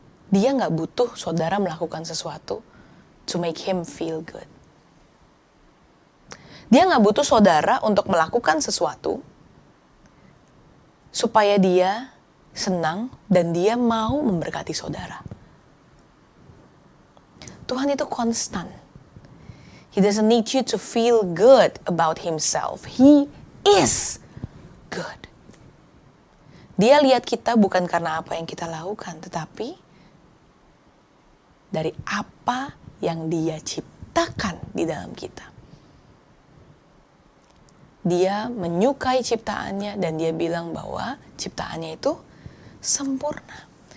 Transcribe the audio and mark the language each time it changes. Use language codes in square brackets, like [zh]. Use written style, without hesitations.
[id] Dia gak butuh saudara melakukan sesuatu [en] to make him feel good. [id] Dia gak butuh saudara untuk melakukan sesuatu supaya dia senang dan dia mau memberkati saudara. Tuhan itu konstan. [en] He doesn't need you to feel good about himself. He is good. [id] Dia lihat kita bukan karena apa yang kita lakukan, tetapi dari apa yang Dia ciptakan di dalam kita. Dia menyukai ciptaannya dan Dia bilang bahwa ciptaannya itu sempurna.